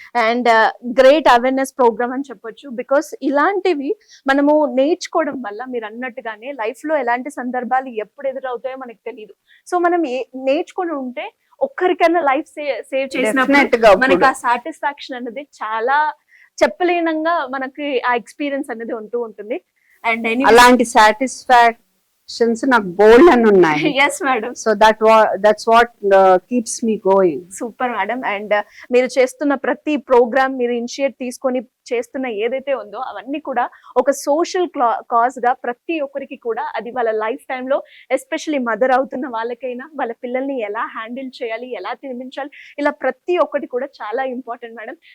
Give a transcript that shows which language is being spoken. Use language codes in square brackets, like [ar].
[te] And great awareness programme అని చెప్పొచ్చు. Because ఇలాంటివి మనము నేర్చుకోవడం వల్ల మీరు అన్నట్టుగానే లైఫ్ లో ఎలాంటి సందర్భాలు ఎప్పుడు ఎదురవుతాయో మనకు తెలియదు. సో మనం నేర్చుకుని ఉంటే ఒక్కరికైనా లైఫ్ సేవ్ చేసినప్పుడు మనకి ఆ సాటిస్ఫాక్షన్ అనేది చాలా చెప్పలేనంగా మనకి ఆ ఎక్స్పీరియన్స్ అనేది ఉంటూ ఉంటుంది. [en] and [te] అలాంటి సాటిస్ఫాక్షన్స్ నాకు బోల్డ్ అని ఉన్నాయి. [en] yes madam, so that's what keeps me going. [te] Super madam. And మీరు చేస్తున్న ప్రతి ప్రోగ్రామ్, మీరు ఇనిషియేట్ తీసుకొని చేస్తున్న ఏదైతే ఉందో అవన్నీ కూడా ఒక సోషల్ కాజ్ గా ప్రతి ఒక్కరికి కూడా అది వాళ్ళ లైఫ్ టైంలో ఎస్పెషల్లీ మదర్ అవుతున్న వాళ్ళకైనా వాళ్ళ పిల్లల్ని ఎలా హ్యాండిల్ చేయాలి, ఎలా తినిపించాలి, ఇలా ప్రతి ఒక్కటి కూడా చాలా ఇంపార్టెంట్ మేడం.